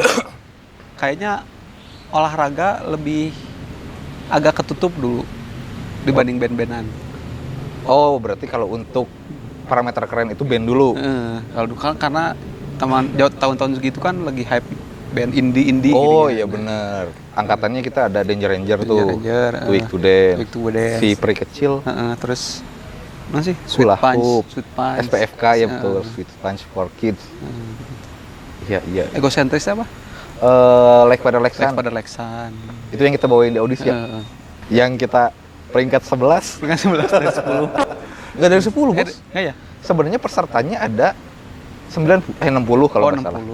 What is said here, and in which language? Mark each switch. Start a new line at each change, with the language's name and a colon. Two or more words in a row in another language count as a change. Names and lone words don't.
Indonesian: Kayaknya olahraga lebih agak ketutup dulu dibanding band-bandan. Oh berarti kalau untuk parameter keren itu band dulu. Kalau dulu karena tahun-tahun segitu kan lagi
English: hype band indie
Indonesian: Oh gitu iya kan. bener. Angkatannya kita ada Danger Ranger tuh. Ranger, Week to Dance. Week to Dance. Si Peri Kecil. Terus mana sih? Hula Hoop. Sweet Punch. SPFK ya betul. Sweet Punch for Kids. Iya. Egosentris apa? Like pada Lexan. Pada Lexan. Itu yang kita bawain di audisi ya. Yang kita peringkat 11. Bukan 11 dari 10. Enggak dari 10, Bos. Enggak ya? Sebenarnya pesertanya ada 60 kalau nggak salah.